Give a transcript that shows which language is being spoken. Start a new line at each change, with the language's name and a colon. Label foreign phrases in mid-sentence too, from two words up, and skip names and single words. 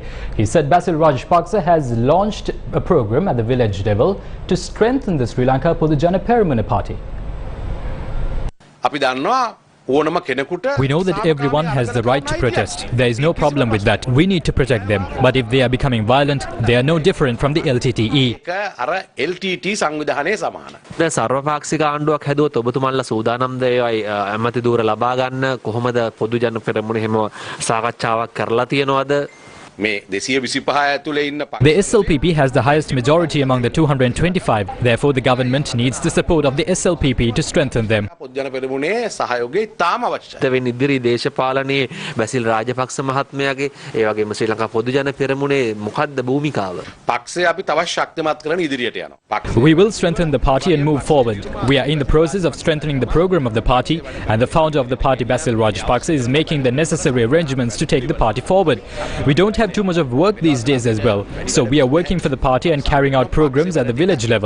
English: He said Basil Rajapaksa has launched a program at the village level to strengthen the Sri Lanka Podujana Peramuna party. We know that everyone has the right to protest. There is no problem with that. We need to protect them. But if they are becoming violent, they are no different from the LTTE.
Sinhala: දැන් සර්වපාක්ෂික ආණ්ඩුවක් හැදුවොත් ඔබතුමාලා සූදානම්ද ඒවයි ඇමති දූර ලබා ගන්න කොහොමද පොදු ජන පෙරමුණ හැම සාකච්ඡාවක් කරලා තියෙනවද?
English: The SLPP has the highest majority among the 225. Therefore, the government needs the support of the SLPP to strengthen them.
Sinhala: දෙවෙනි ඉදිරි දේශපාලනයේ බැසිල් රාජපක්ෂ මහත්මයාගේ ඒ වගේම ශ්‍රී ලංකා පොදු ජන පෙරමුණේ මොකක්ද භූමිකාව?
English: We will strengthen the party and move forward. We are in the process of strengthening the program of the party, and the founder of the party, Basil Rajapaksa, is making the necessary arrangements to take the party forward. We don't have too much of work these days as well, so we are working for the party and carrying out programs at the village level.